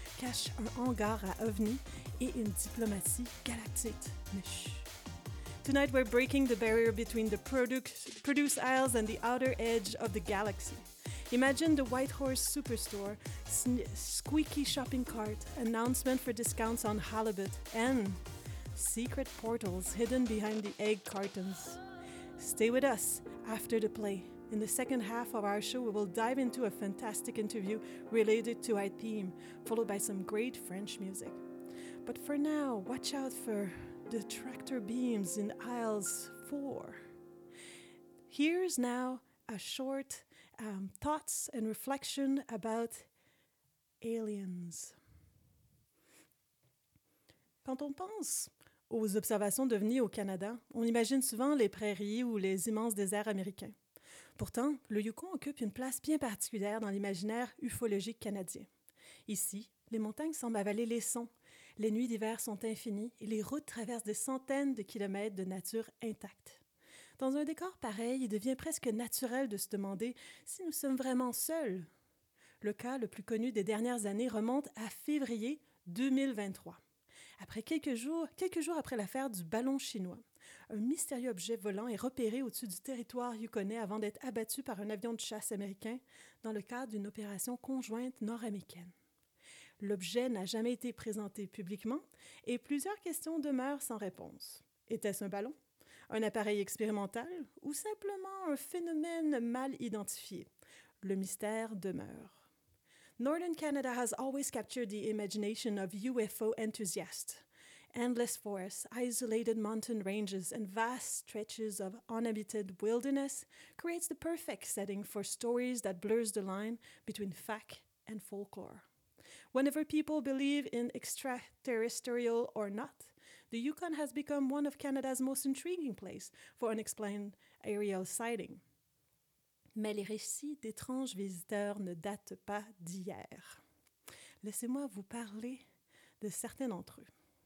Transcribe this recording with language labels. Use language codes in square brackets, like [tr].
[fr] cache un hangar à ovnis et une diplomatie galactique. Mais [en] tonight, we're breaking the barrier between the produce aisles and the outer edge of the galaxy. Imagine the White Horse Superstore, squeaky shopping cart, announcement for discounts on halibut, and secret portals hidden behind the egg cartons. Stay with us after the play. In the second half of our show, we will dive into a fantastic interview related to our theme, followed by some great French music. But for now, watch out for the tractor beams in aisles 4. Here's now a short thoughts and reflection about aliens. [fr] Quand on pense aux observations d'ovnis au Canada, on imagine souvent les prairies ou les immenses déserts américains. Pourtant, le Yukon occupe une place bien particulière dans l'imaginaire ufologique canadien. Ici, les montagnes semblent avaler les sons, les nuits d'hiver sont infinies et les routes traversent des centaines de kilomètres de nature intacte. Dans un décor pareil, il devient presque naturel de se demander si nous sommes vraiment seuls. Le cas le plus connu des dernières années remonte à février 2023. Après quelques jours après l'affaire du ballon chinois, un mystérieux objet volant est repéré au-dessus du territoire yukonais avant d'être abattu par un avion de chasse américain dans le cadre d'une opération conjointe nord-américaine. L'objet n'a jamais été présenté publiquement et plusieurs questions demeurent sans réponse. Était-ce un ballon, un appareil expérimental ou simplement un phénomène mal identifié? Le mystère demeure. [en] Northern Canada has always captured the imagination of UFO enthusiasts. Endless forests, isolated mountain ranges, and vast stretches of uninhabited wilderness creates the perfect setting for stories that blurs the line between fact and folklore. Whenever people believe in extraterrestrial or not, the Yukon has become one of Canada's most intriguing places for unexplained aerial sighting. [fr] Mais les récits d'étranges visiteurs ne datent pas d'hier. Laissez-moi vous parler de certains d'entre eux.